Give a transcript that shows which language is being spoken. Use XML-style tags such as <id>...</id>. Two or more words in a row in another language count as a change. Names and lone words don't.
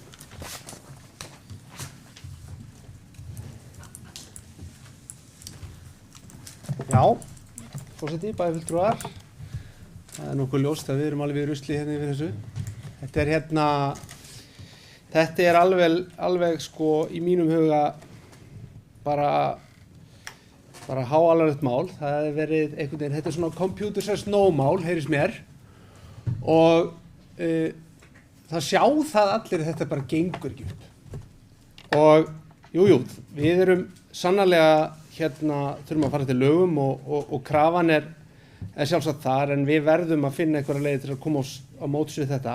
<is>Já, forseti, bæjarfulltrúar. Það nokkuð ljóst að við erum alveg í rusli hérna yfir þessu. Þetta alveg sko í mínum huga bara háalvarlegt mál. Það hefur verið einhvern veginn, þetta svona</is> <en>computer says no</en> <is>mál, heyrist mér. Og það sjá það allir að þetta bara gengur ekki upp. Og jú, við erum sannarlega þurfum að fara til lögum og krafan er sjálfsagt þar, en við verðum að finna einhverja leið til að koma á móts við þetta.</is>